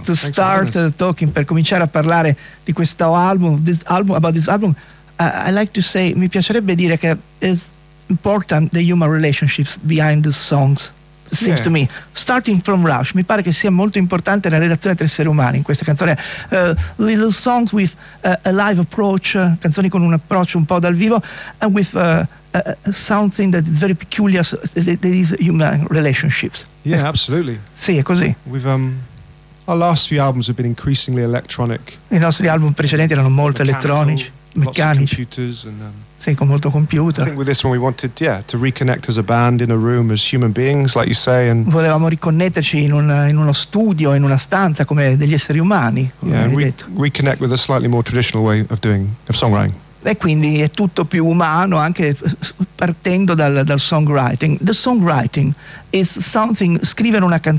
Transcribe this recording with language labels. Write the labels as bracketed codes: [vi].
[en] To start talking, [it] per cominciare a parlare di questo album, [en] about this album, I like to say, [it] mi piacerebbe dire che [en] it's important the human relationships behind the songs. Seems to me, starting from Rush, [it] mi pare che sia molto importante la relazione tra esseri umani in questa canzone. [en] Little songs with a live approach, [it] canzoni con un approccio un po' dal vivo, [en] and with something that is very peculiar, that is human relationships. Yeah, absolutely. [it] Sì, è così. [en] Our last few albums have been increasingly electronic. [it] I nostri album precedenti erano molto elettronici, meccanici. [en] Lots of computers and, [it] sì, con molto computer. [en] I think with this one we wanted, to reconnect as a band in a room as human beings, like you say. And [it] volevamo riconnetterci in uno studio, in una stanza, come degli esseri umani. [en] Reconnect with a slightly more traditional way of doing of songwriting. [it] E quindi è tutto più umano, anche partendo dal songwriting. [en] The songwriting is something, [it] scrivere una canzone.